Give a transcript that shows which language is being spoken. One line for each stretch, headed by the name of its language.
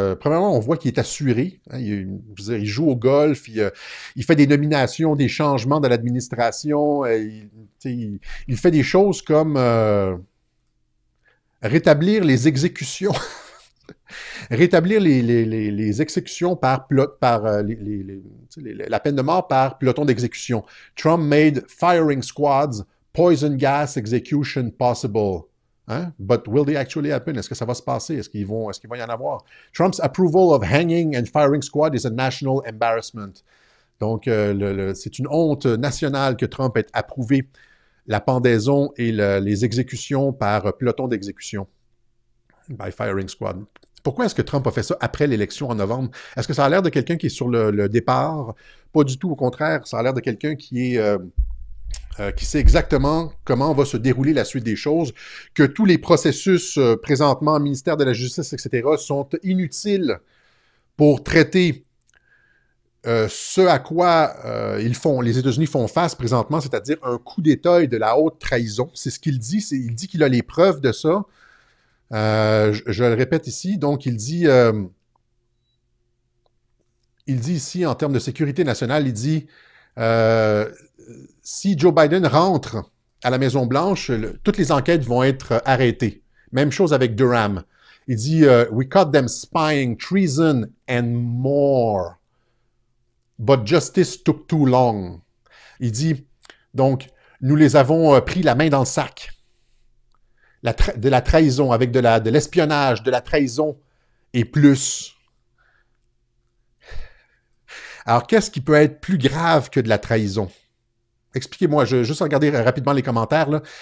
French: premièrement, on voit qu'il est assuré. Hein, je veux dire, il joue au golf, il fait des nominations, des changements dans l'administration. Il fait des choses comme rétablir les exécutions. Rétablir les exécutions par la peine de mort par peloton d'exécution.
English: Trump made firing squads, poison gas execution possible. Hein? But will they actually happen?
French: Est-ce que ça va se passer? Est-ce qu'il va y en avoir?
English: Trump's approval of hanging and firing squad is a national embarrassment.
French: Donc, c'est une honte nationale que Trump ait approuvé la pendaison et les exécutions par peloton d'exécution.
English: By firing squad.
French: Pourquoi est-ce que Trump a fait ça après l'élection en novembre? Est-ce que ça a l'air de quelqu'un qui est sur le départ? Pas du tout, au contraire. Ça a l'air de quelqu'un qui sait exactement comment va se dérouler la suite des choses, que tous les processus présentement au ministère de la Justice, etc., sont inutiles pour traiter ce à quoi les États-Unis font face présentement, c'est-à-dire un coup d'État et de la haute trahison. C'est ce qu'il dit. Il dit qu'il a les preuves de ça. Je le répète ici. Donc, il dit ici, en termes de sécurité nationale, il dit si Joe Biden rentre à la Maison-Blanche, toutes les enquêtes vont être arrêtées. Même chose avec Durham. Il dit
English: we caught them spying, treason and more. But justice took too long.
French: Il dit, donc, nous les avons pris la main dans le sac. De la trahison, avec de l'espionnage, de la trahison et plus. Alors, qu'est-ce qui peut être plus grave que de la trahison? Expliquez-moi, je vais juste regarder rapidement les commentaires, là.